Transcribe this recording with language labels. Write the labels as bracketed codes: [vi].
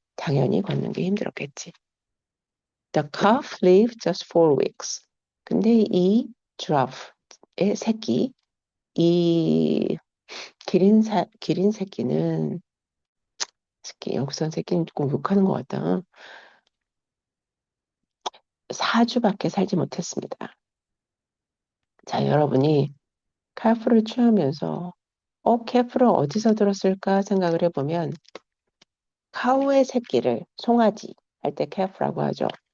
[ko] 당연히 걷는 게 힘들었겠지. [en] The calf lived just 4 weeks. [ko] 근데 이 giraffe의 새끼, 이 기린 새끼는 여기서 새끼는 꼭 욕하는 것 같다. 4주밖에 살지 못했습니다. 자, 여러분이 칼프를 취하면서 칼프를 어디서 들었을까 생각을 해보면 카우의 새끼를 송아지 할 때 calf라고 하죠.